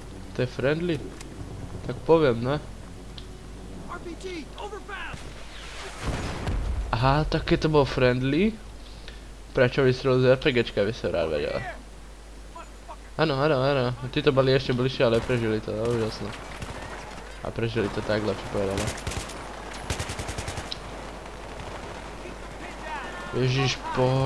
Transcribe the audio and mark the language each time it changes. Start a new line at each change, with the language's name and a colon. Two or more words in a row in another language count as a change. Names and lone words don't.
Slovak: To je friendly? Tak poviem, ne?
English: RPG, over fast!
Slovak: Aha, tak keď to bol friendly, prečo vystrelil z RPGčka, by som rád vedel. Áno, áno, áno. Tí to boli ešte bližšie, ale prežili to, úžasné. A prežili to tak, lepšie povedané. Ježiš, poď.